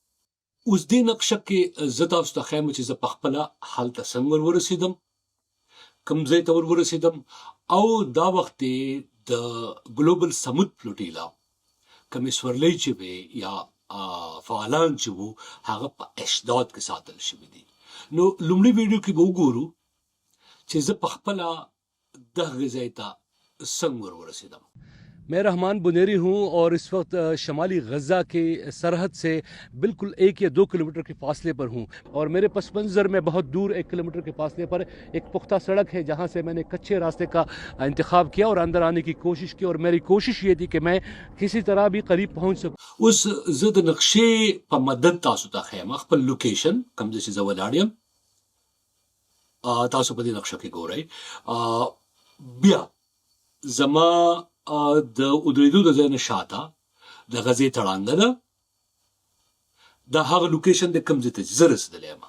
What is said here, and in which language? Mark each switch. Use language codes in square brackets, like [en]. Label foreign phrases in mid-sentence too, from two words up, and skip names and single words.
[ps] اوس دې نقشه کې زه تاسو ته ښیم چې زه پخپله هلته څنګه ورسېدم، کوم ځای ته ورسېدم، او دا وخت د ګلوبل سمود فلوټیلا کومې سورلۍ چې وې یا فعالان چې وو هغه په اشداد کې ساتل شوي دي. نو لومړي ویډیو کې به وګورو چې زه پخپله دغه ځای ته څنګه ورسېدم. [ur] میں رحمان بونیری ہوں اور اس وقت شمالی غزہ کے سرحد سے بالکل 1 یا 2 کلومیٹر کے فاصلے پر ہوں اور میرے پس منظر میں بہت دور 1 کلومیٹر کے فاصلے پر ایک پختہ سڑک ہے جہاں سے میں نے کچے راستے کا انتخاب کیا اور اندر آنے کی کوشش کی اور میری کوشش یہ تھی کہ میں کسی طرح بھی قریب پہنچ سکوں. [ps] اوس زه د نقشې په مدد تاسو ته ښیم خپل لوکیشن کوم ځای چې زه ولاړ یم، تاسو په دې نقشه کې ګورئ. بیا زما د ودرېدو د ځای نه شاته د غزې تړانګه ده، دا هغه لوکیشن د کوم ځای ته چې زه رسېدلی یم.